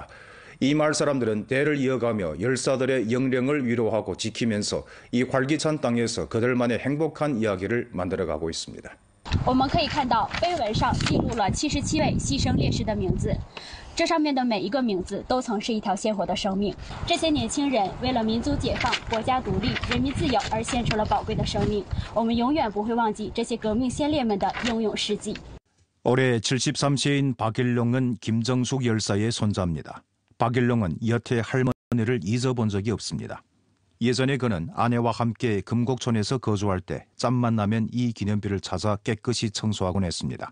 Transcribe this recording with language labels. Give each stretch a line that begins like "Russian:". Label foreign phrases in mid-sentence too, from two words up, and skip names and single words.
Korean: 이 마을 사람들은 대를 이어가며 열사들의 영령을 위로하고 지키면서 이 활기찬 땅에서 그들만의 행복한 이야기를 만들어가고 있습니다.
Chinese: 我们可以看到碑文上记录了77位牺牲烈士的名字，这上面的每一个名字都曾是一条鲜活的生命。这些年轻人为了民族解放、国家独立、人民自由而献出了宝贵的生命，我们永远不会忘记这些革命先烈们的英勇事迹。
Korean: 올해 73세인 박일룡은 김정숙 열사의 손자입니다. 박일룡은 여태 할머니를 잊어본 적이 없습니다. 예전에 그는 아내와 함께 금곡촌에서 거주할 때 짬만 나면 이 기념비를 찾아 깨끗이 청소하곤 했습니다.